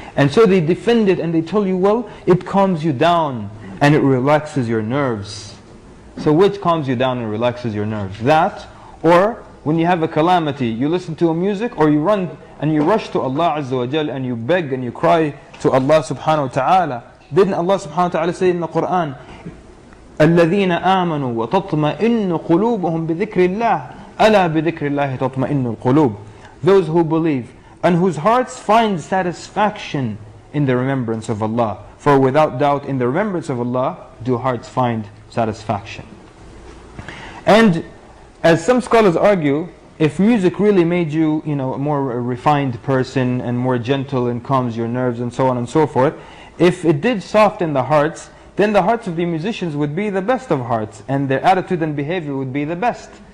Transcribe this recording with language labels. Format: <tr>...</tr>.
<en>And so they defend it and they tell you, well, it calms you down and it relaxes your nerves. So which calms you down and relaxes your nerves? That, or when you have a calamity, you listen to a music, or you run and you rush to Allah Azza wa Jal and you beg and you cry to Allah subhanahu wa ta'ala. Didn't Allah subhanahu wa ta'ala say in the Quran,</en> <ar>الذين آمنوا وتطمئن قلوبهم بذكر الله ألا بذكر الله تطمئن القلوب.</ar> <en>Those who believe and whose hearts find satisfaction in the remembrance of Allah. For without doubt in the remembrance of Allah do hearts find satisfaction. And as some scholars argue, if music really made you, a more refined person and more gentle and calms your nerves and so on and so forth, if it did soften the hearts, then the hearts of the musicians would be the best of hearts and their attitude and behavior would be the best.</en>